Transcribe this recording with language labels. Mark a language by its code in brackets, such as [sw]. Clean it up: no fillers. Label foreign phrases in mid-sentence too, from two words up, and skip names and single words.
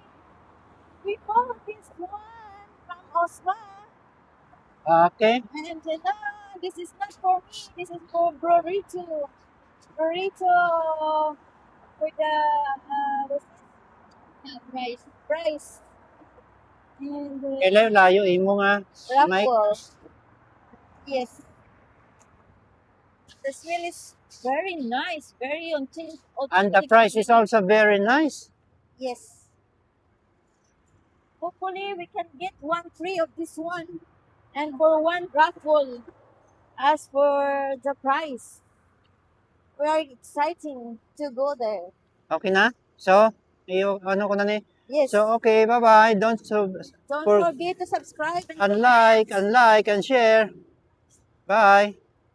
[en] We bought this one from Osma. Okay. And no, this is not for me. This is for Burrito. Burrito for the what's this? Rice. Rice. And [hil] Kailan layo imo nga, Mike? [en] raffle. Yes. The smell is very nice, very authentic. And the price is also very nice. Yes. Hopefully we can get 1 free of this one. And for 1 raffle. As for the price, we are exciting to go there. [hil] Okay na? So, ano ko na ni? [en] Yes. So, okay, bye-bye. Don't Don't forget to subscribe and like and share. Bye.